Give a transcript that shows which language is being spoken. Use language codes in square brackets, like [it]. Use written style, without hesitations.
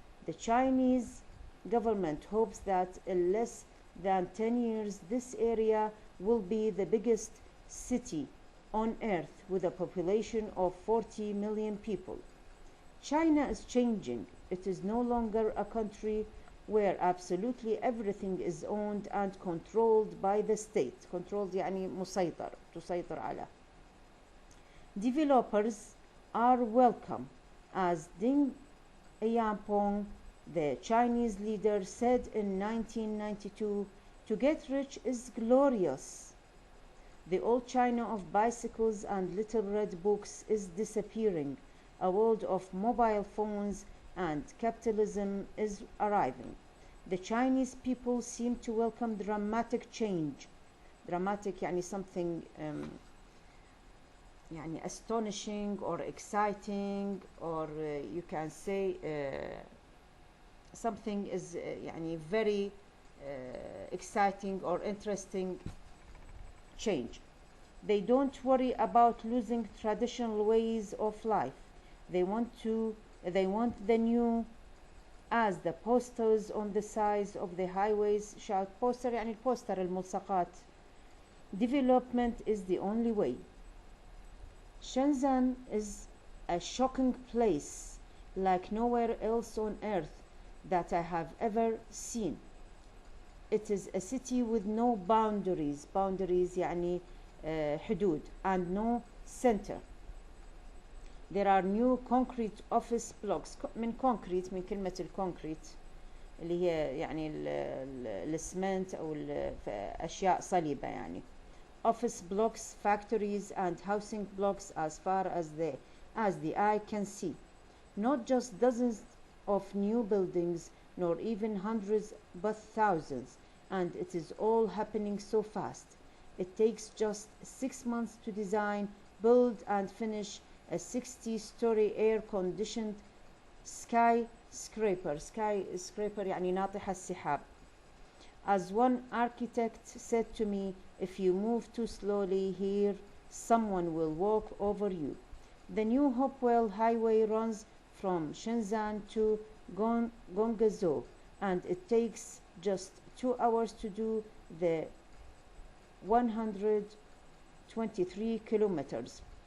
[en] The Chinese government hopes that in less than 10 years this area will be the biggest city on earth with a population of 40 million people. China is changing. It is no longer a country where absolutely everything is owned and controlled by the state. [ar] Controlled يعني مسيطر, تسيطر على. [en] Developers are welcome, as Deng Xiaoping, the Chinese leader, said in 1992, to get rich is glorious. The old China of bicycles and little red books is disappearing. A world of mobile phones and capitalism is arriving. The Chinese people seem to welcome dramatic change. Dramatic يعني something يعني astonishing or exciting, or you can say something is يعني very exciting or interesting change. They don't worry about losing traditional ways of life. They want the new as the posters on the sides of the highways shout. [ar] poster يعني البوستر الملصقات. [en] Development is the only way. Shenzhen is a shocking place like nowhere else on earth that I have ever seen. It is a city with no boundaries. boundaries [ar] يعني حدود, [en] and no center. There are new concrete office blocks. [ar] من concrete, من كلمة الكونكريت اللي هي يعني الاسمنت أو أشياء صلبة يعني. [en] Office blocks, factories and housing blocks as far as the eye can see. Not just dozens of new buildings, nor even hundreds, but thousands. And it is all happening so fast. It takes just 6 months to design, build and finish a 60-story air-conditioned skyscraper. [ar] skyscraper يعني ناطح السحاب. [en] As one architect said to me, if you move too slowly here, someone will walk over you. The new Hopewell Highway runs from Shenzhen to Guangzhou, and it takes just 2 hours to do the 123 kilometers.